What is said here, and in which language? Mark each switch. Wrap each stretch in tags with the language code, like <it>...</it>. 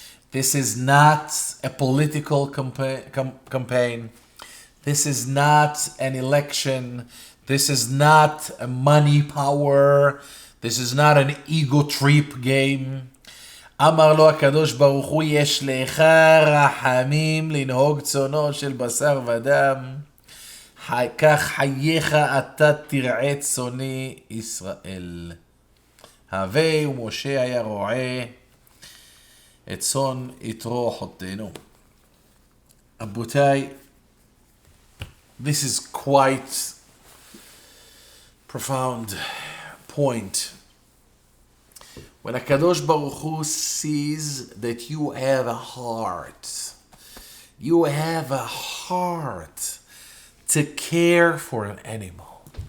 <en>This is not a political campaign. This is not an election. This is not a money power. This is not an ego trip game.</en> <he>אמר לו הקדוש ברוך הוא, יש לך רחמים לנהוג צונו של בשר ודם, כך חייך אתה תרעה צוני ישראל. הווה ומשה היה רועה את צאן יתרו חותנו. רבותיי,</he> <en>this is quite profound point. When HaKadosh Baruch Hu sees that you have a heart, you have a heart to care for an animal.</en>